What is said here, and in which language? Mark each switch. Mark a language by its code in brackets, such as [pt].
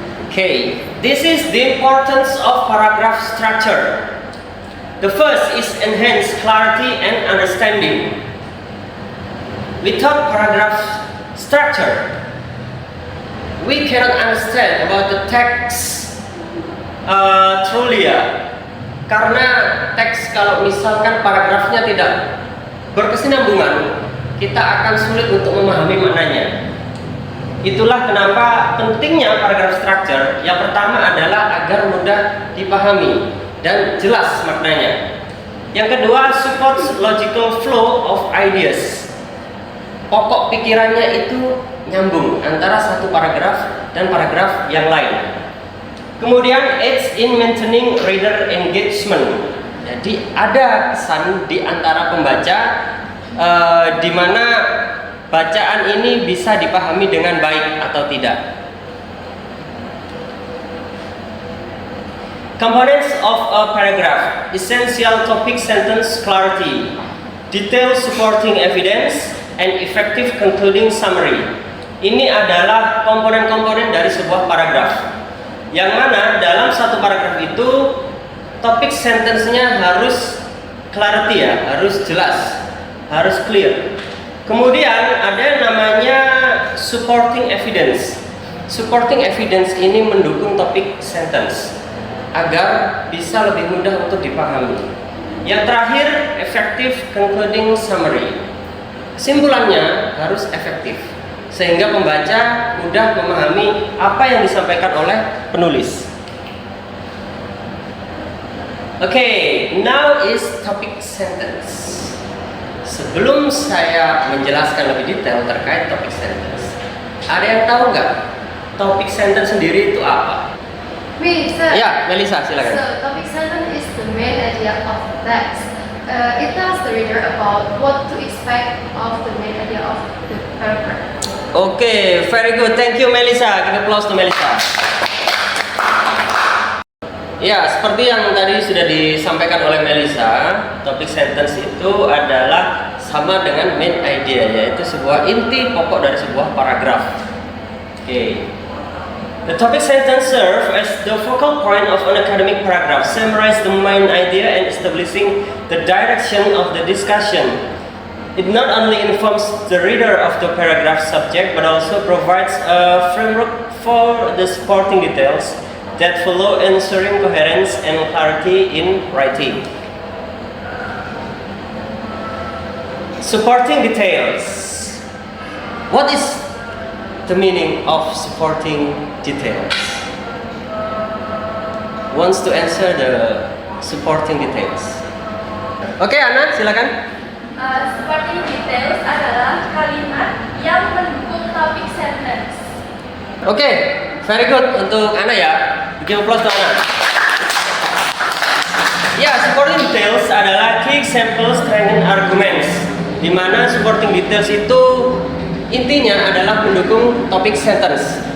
[en] Okay, this is the importance of paragraph structure. The first is enhance clarity and understanding. Without paragraph structure, we cannot understand about the text truly ya. [id] Karena teks kalau misalkan paragrafnya tidak berkesinambungan, kita akan sulit untuk memahami maknanya. Itulah kenapa pentingnya paragraph structure. Yang pertama adalah agar mudah dipahami dan jelas maknanya. Yang kedua, [en] supports logical flow of ideas. [id] Pokok pikirannya itu nyambung antara satu paragraf dan paragraf yang lain. Kemudian, [en] aids in maintaining reader engagement. [id] Jadi ada kesan di antara pembaca di mana bacaan ini bisa dipahami dengan baik atau tidak. [en] Components of a paragraph: essential topic, sentence, clarity, detail supporting evidence, and effective concluding summary. [id] Ini adalah komponen-komponen dari sebuah paragraf, yang mana dalam satu paragraf itu topik sentence-nya harus clarity ya, harus jelas, harus clear. Kemudian ada yang namanya supporting evidence. Supporting evidence ini mendukung topik sentence agar bisa lebih mudah untuk dipahami. Yang terakhir, [en] effective concluding summary. [id] Kesimpulannya harus efektif sehingga pembaca mudah memahami apa yang disampaikan oleh penulis. [en] Okay, now is topic sentence. [id] Sebelum saya menjelaskan lebih detail terkait topik sentence, ada yang tahu nggak topik sentence sendiri itu apa? [en] Me, sir. [id] Ya, Melisa, silakan. [en] So, topic sentence is the main idea of the text. It tells the reader about what to expect of the main idea of the paragraph. Okay, very good. Thank you, Melisa. Give applause to Melisa. [id] Ya, seperti yang tadi sudah disampaikan oleh Melisa, topik sentence itu adalah sama dengan main idea, yaitu sebuah inti pokok dari sebuah paragraf. [en] Okay. The topic sentence serve as the focal point of an academic paragraph, summarize the main idea and establishing the direction of the discussion. It not only informs the reader of the paragraph subject, but also provides a framework for the supporting details that follow, ensuring coherence and clarity in writing. Supporting details. What is the meaning of supporting details? Wants to answer the supporting details? [id] Oke, Ana, silakan. Supporting details adalah kalimat yang mendukung topik sentence. Oke, [en] very good [id] untuk Ana ya. [en] Give applause to Ana. [id] Ya, supporting details adalah [en] key example strengthen arguments, [id] di mana supporting details itu intinya adalah mendukung topik sentence.